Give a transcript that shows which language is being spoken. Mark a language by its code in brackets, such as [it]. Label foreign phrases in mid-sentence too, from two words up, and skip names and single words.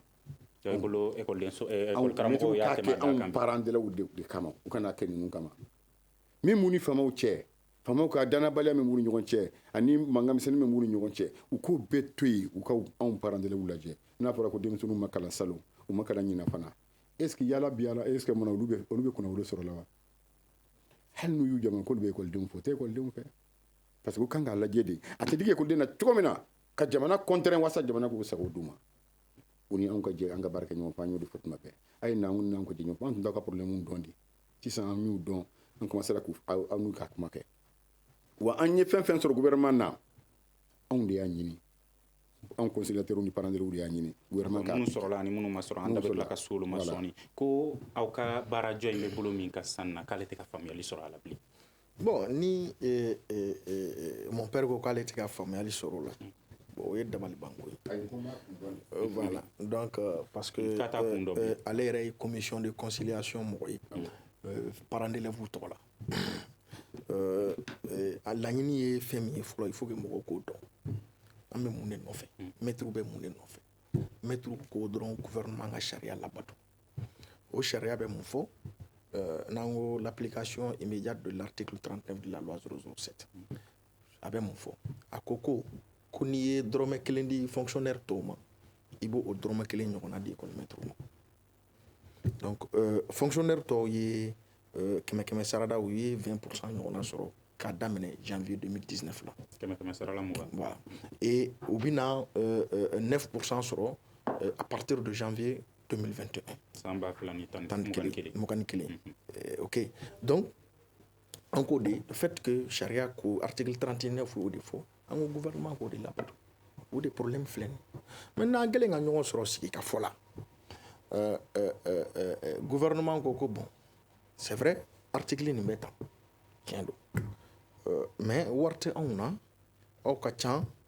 [bm] karamɔgɔw y'a tɛmɛ a dan kan anw [fr] parents d'élèves [bm] de kama u kana kɛ ninnu kama min b'u ni faamaw cɛ faamaw ka danabaliya min b'u ni ɲɔgɔn cɛ ani mankan misɛnnin min b'u ni ɲɔgɔn cɛ u k'o bɛɛ to yen u ka anw [fr] parents d'élèves [bm] lajɛ n'a fɔra ko denmisɛnninw ma kalan salon u ma kalan ɲina fana [fr] est ce que [bm] yala bi yala [fr] est ce que [bm] mun na olu bɛ kunnawolo sɔrɔ la wa hali n'u y'u jama k'olu bɛ ekɔlidenw fo o tɛ ekɔlidenw fɛ [fr] parce que [bm] kan k'a lajɛ de a tɛ digi ekɔliden na cogo min na ka jamana contraint wasa jamana k'u sago d'u ma o ni anw ka jɛ an ka baara kɛ ɲɔgɔn fɛ an y'o de fɔ tuma bɛɛ a ye n'an ka jɛ ɲɔgɔn fɛ an tun t'aw ka problème dɔn de sisan an y'u dɔn an commencera k'aw n'u ka kuma kɛ wa an ye fɛn fɛn sɔrɔ gouvernement na anw de y'a ɲini anw conciliateurs ni [fr] parents d'élèves [bm] de y'a ɲini gouvernement ka minnu sɔrɔla ani minnu ma sɔrɔ an da bɛ tila ka s'olu ma sɔɔni ko aw ka baarajɔ in bɛ bolo min ka sisan na k'ale tɛ ka faamuyali sɔrɔ a la bilen. Bon ni [fr] mon père [bm] ko k'ale tɛ ka faamuyali sɔrɔ o la bon o ye dabalibanko ye [fr] voilà donc parce que [bm] ale yɛrɛ ye [fr] commission de conciliation [bm] mɔgɔ ye [fr] parents d'élèves [bm] tɔgɔ la a laɲini ye fɛn min ye fɔlɔ [fr] il faut que [bm] mɔgɔw k'o dɔn an bɛ mun de nɔfɛ maîtres bɛ mun de nɔfɛ maîtres ko dɔrɔn gouvernement ka sariya labato o sariya bɛ mun fɔ n'an ko [fr] l'application immédiate de l'article 39 de la loi [bm] 007 a bɛ mun fɔ a ko n'i ye dɔrɔmɛ kelen di fonctionnaire tɔw ma i b'o dɔrɔmɛ kelen ɲɔgɔnna di école maître ma donc fonctionnaire tɔw ye kɛmɛ sarada u ye 20% ɲɔgɔnna sɔrɔ k'a daminɛ janvier 2019 la kɛmɛ sarala mugan [fr] voilà et [bm] u bɛna 9% sɔrɔ [fr] à partir de janvier 2021 [bm] san ba fila ni tan ni kelen ok donc an ko de [fr] le fait que [bm] charia ko article 39 o de fɔ an ko gouvernement k'o de labato o de problème filɛ nin maintenant an kɛlen ka ɲɔgɔn sɔrɔ sigi ka fɔ la gouvernement ko [fr] bon c'est vrai article [bm] nin bɛ tan tiɲɛ don mais wari tɛ anw na aw ka ca